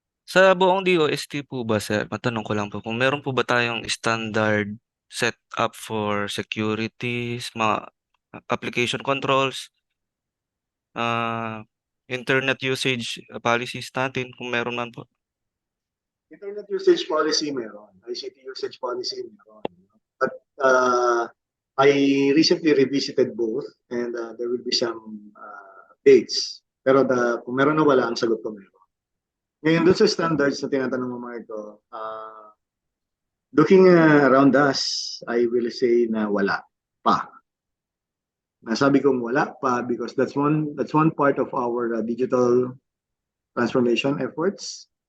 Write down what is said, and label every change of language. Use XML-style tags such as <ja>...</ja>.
<tl>Sa buong DOST po ba, sir, matanong ko lang po, kung meron po ba tayong standard setup for securities, mga application controls, internet usage policies natin, kung meron man po? Internet usage policy meron. ICT usage policy meron.</tl> <en>But I recently revisited both and there will be some updates.</en> <tl>Pero kung meron na wala, ang sagot ko meron. Ngayon, doon sa standards na tinatanong mo mga ito, looking around us, I will say na wala pa. Nasabi kong wala pa</tl> <en>because that's one part of our digital transformation efforts.</en>